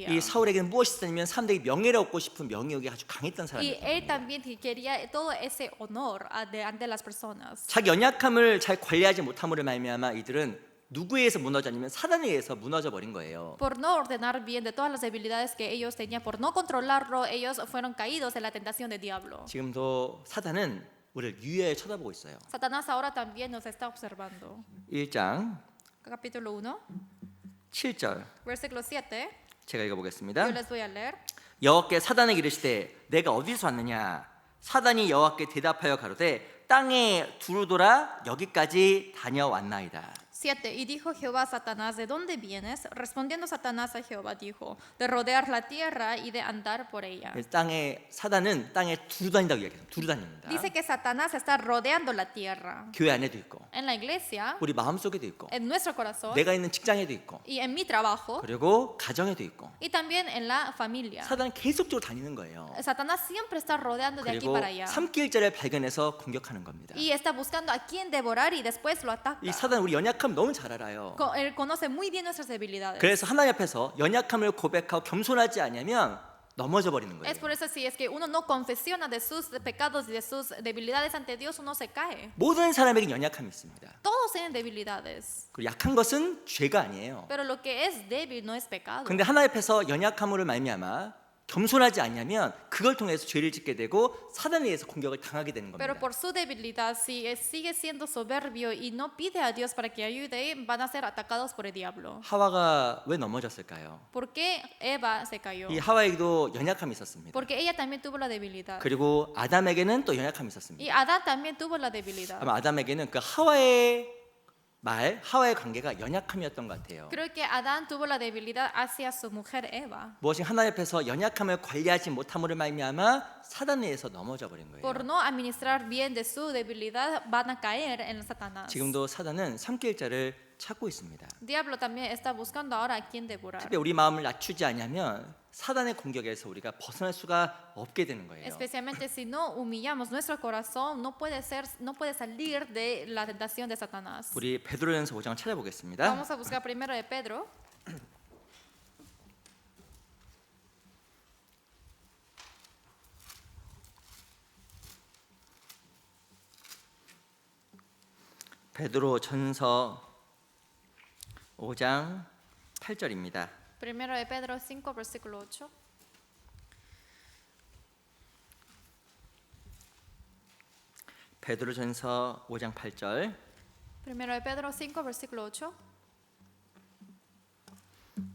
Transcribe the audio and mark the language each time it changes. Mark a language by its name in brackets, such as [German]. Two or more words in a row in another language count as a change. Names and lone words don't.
[Korean] 이 사울에게는 무엇이 있었냐면 사람들이 명예를 얻고 싶은 명예욕이 아주 강했던 [Spanish] Y [Korean] 사람이었던 [Spanish] él [Korean] 거예요. [Spanish] también quería todo ese honor ante las personas. [Korean] 자기 연약함을 잘 관리하지 못함으로 말미암아 이들은 누구에 의해서 무너졌냐면 사단에 의해서 무너져 버린 거예요. [Spanish] Por no ordenar bien de todas las debilidades que ellos tenían, por no controlarlo, ellos fueron caídos en la tentación del diablo. [Korean] 지금도 사단은 우리를 유의하여 쳐다보고 있어요. [Spanish] Satanás ahora también nos está observando. [Korean] 1장 [Spanish] Capítulo 1, [Korean] 7절 [Spanish] versículo 7. [Korean] 제가 [Spanish] Yo [Korean] 읽어보겠습니다. [Spanish] les voy a leer. [Korean] 여호와께 사단에게 이르시되 내가 어디서 왔느냐 사단이 여호와께 대답하여 가로되 땅에 두루 돌아 여기까지 다녀왔나이다. [Spanish] 7. Y dijo Jehová a Satanás, ¿de dónde vienes? Respondiendo Satanás a Jehová dijo, de rodear la tierra y de andar por ella. [Korean] 땅에 사단은 땅에 두루 다닌다고 이야기해요. 두루 다닙니다. [Spanish] Dice que Satanás está rodeando la tierra. [Korean] 교회 안에도 있고 [Spanish] En la iglesia, [Korean] 우리 마음속에도 있고 [Spanish] en nuestro corazón [Korean] 내가 있는 직장에도 있고 [Spanish] y en mi trabajo [Korean] 그리고 가정에도 있고 [Spanish] y también en la familia. [Korean] 사단은 계속적으로 다니는 거예요. [Spanish] Satanás siempre está rodeando de aquí [Korean] 그리고 [Spanish] para allá. [Korean] 삼킬자를 발견해서 공격하는 겁니다. [Spanish] Y está buscando a quién devorar y después lo ataca. [Korean] 이 사단 우리 연약함 너무 잘 알아요. [Spanish] Él conoce muy bien nuestras debilidades. [Korean] 그래서 하나님 앞에서 연약함을 고백하고 겸손하지 않으면 넘어져 버리는 거예요. [Spanish] Es por eso si es que uno no confesiona de sus pecados y de sus debilidades ante Dios, uno se cae. [Korean] 모든 사람에게 연약함이 있습니다. [Spanish] Todos tienen debilidades, [Korean] 그리고 약한 것은 죄가 아니에요. [Spanish] pero lo que es débil no es pecado. [Korean] 근데 하나님 앞에서 연약함으로 말미암아 겸손하지 않냐면 그걸 통해서 죄를 짓게 되고 사단에 의해서 공격을 당하게 되는 [Spanish] Pero [Korean] 겁니다. [Spanish] por su debilidad, si sigue siendo soberbio y no pide a Dios para que ayude, van a ser atacados por el diablo. [Korean] 하와가 왜 넘어졌을까요? [Spanish] ¿Por qué Eva se cayó? [Korean] 이 하와에게도 연약함이 있었습니다. [Spanish] Porque ella también tuvo la debilidad. [Korean] 그리고 아담에게는 또 연약함이 있었습니다. [Spanish] Y Adán también tuvo la debilidad. [Korean] 아마 아담에게는 그 하와의 하와의 관계가 연약함이었던 것 같아요. [Spanish] Creo que Adán tuvo la debilidad hacia su mujer Eva. [Korean] 무엇이 하나님 앞에서 연약함을 관리하지 못함으로 말미암아 사단에 의해서 넘어져 버린 거예요. [Spanish] Por no administrar bien de su debilidad, van a caer en Satanás. [Korean] 지금도 사단은 삼킬자를 찾고 있습니다. [Spanish] Diablo también está buscando ahora a quién devorar. [Korean] 특히 우리 마음을 낮추지 않으면 사단의 공격에서 우리가 벗어날 수가 없게 되는 거예요. [Spanish] Especialmente si no humillamos nuestro corazón, no puede salir de la tentación de Satanás. [Korean] 우리 베드로전서 5장 찾아보겠습니다. [Spanish] Vamos a buscar primero de Pedro. [Korean] 베드로전서 5장 8절입니다. [Spanish] Primero de Pedro 5, versículo 8. [Korean] 베드로전서 5장 8절. [Spanish] Primero de Pedro 5, versículo 8.